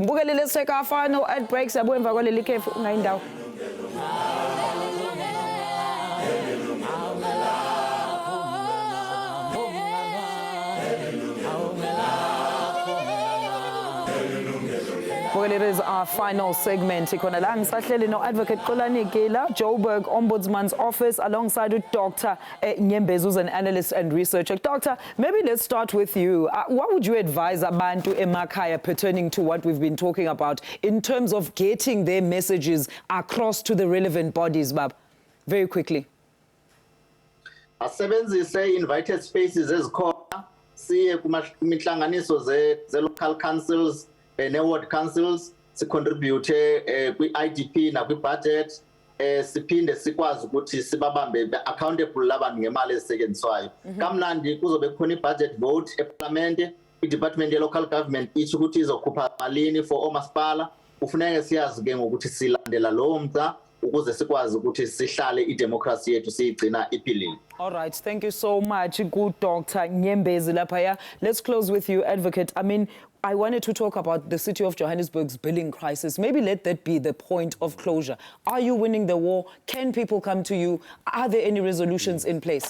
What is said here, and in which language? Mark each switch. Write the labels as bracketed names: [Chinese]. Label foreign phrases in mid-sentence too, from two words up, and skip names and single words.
[English] Let's take our final ad break. Well, it is our final segment. Advocate Xolani Gila, Joburg Ombudsman's office, alongside with Dr Nyembezi, who's an analyst and researcher. Doctor, maybe let's start with you. What would you advise [Zulu] abantu emakhaya [English] pertaining to what we've been talking about in terms of getting their messages across to the relevant bodies, Bab? Very quickly. [Xhosa] Asebenzise [English] invited spaces [Xhosa] ezikhona siye kumihlanganiso ze [English] local councils [Xhosa] ne- [English] ward councils [Xhosa] sicontribute kwi-IDP nakwi-budget siphinde sikwazi ukuthi sibabambe accountable labantu ngemali ezisetyenziswayo. [Zulu] Kamnandi kuzobe khona i-budget vote eparlamente i-department ye-local government ithi ukuthi izokhupha malini for omasipala kufuneka siyazi ke ngokuthi silandela lowo mda ukuze sikwazi ukuthi sihlale idemocracy yethu siyigcina iphilile. [English] All right, thank you so much, good Dr Nyembezi lapha. Let's close with you, Advocate. I mean, I wanted to talk about the city of Johannesburg's billing crisis. Maybe let that be the point of closure. Are you winning the war? Can people come to you? Are there any resolutions in place?